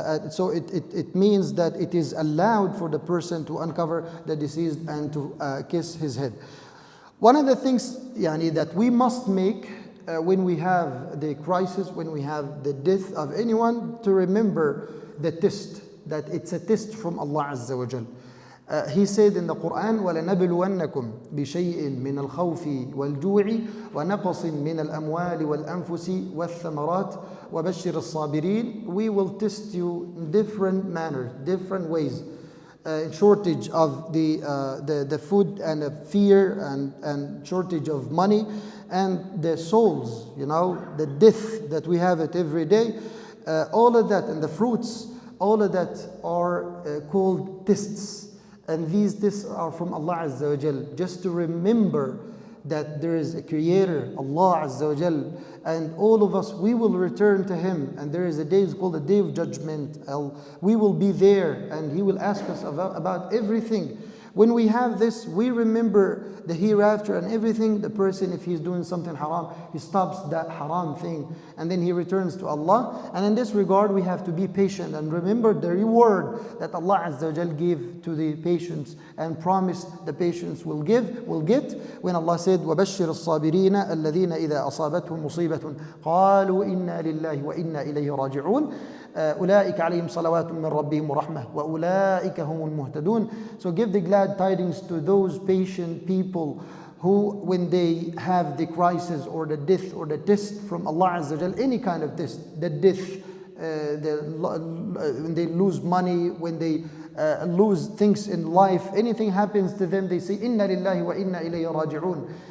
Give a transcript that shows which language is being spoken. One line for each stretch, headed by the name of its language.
English: So it means that it is allowed for the person to uncover the deceased and to kiss his head. One of the things that we must make when we have the crisis, when we have the death of anyone, to remember the test, that it's a test from Allah Azza wa Jal. He said in the Quran,
Arabic: وَلَنَبْلُوَنَّكُمْ بِشَيْءٍ مِّنَ الْخَوْفِ وَالْجُوعِ وَنَقْصٍ مِّنَ الْأَمْوَالِ وَالْأَنفُسِ وَالثَّمَرَاتِ وَبَشِّرِ الصَّابِرِينَ.
English: We will test you in different manners, different ways. Shortage of the food and the fear and shortage of money and the souls, the death that we have it every day, all of that, and the fruits, all of that are called tests, and these tests are from Allah Azza wa Jal, just to remember that there is a creator, Allah Azza wa Jal, and all of us, we will return to Him, and there is a day, it's called the Day of Judgment. We will be there, and He will ask us about everything. When we have this, we remember the hereafter and everything. The person, if he's doing something haram, he stops that haram thing and then he returns to Allah. And in this regard, we have to be patient and remember the reward that Allah Azza wa Jal gave to the patients and promised the patients will get. When Allah said,
Arabic: وَبَشِّرِ الصَّابِرِينَ الَّذِينَ إِذَا أَصَابَتْهُمْ مُصِيبَةٌ قَالُوا إِنَّا لِلَّهِ وَإِنَّا إِلَيْهِ راجعون أولئك عليهم صلوات من ربهم ورحمة وأولئك هم المهتدون.
English: So give the glad tidings to those patient people who, when they have the crisis or the death or the test from Allah Azza wa Jal, any kind of test, the death, when they lose money, when they lose things in life, anything happens to them, they say, Inna lillahi wa inna ilayhi raji'un.